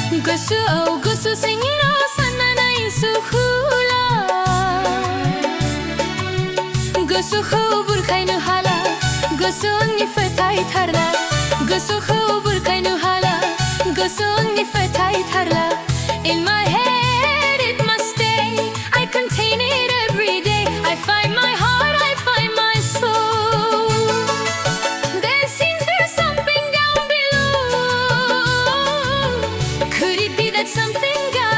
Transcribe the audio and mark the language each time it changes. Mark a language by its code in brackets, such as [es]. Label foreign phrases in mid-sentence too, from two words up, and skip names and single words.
[brx] gusto singiro sana na isukula gosoखौ बुरखायनो हाला गोसो आंनि फोथायथारला गोसोखौ बुरखायनो हाला गोसो आंनि फोथायथारला [en] In my head it must stay I contain it every day I find my heart I find my soul There seems there's something down below Could it be that something got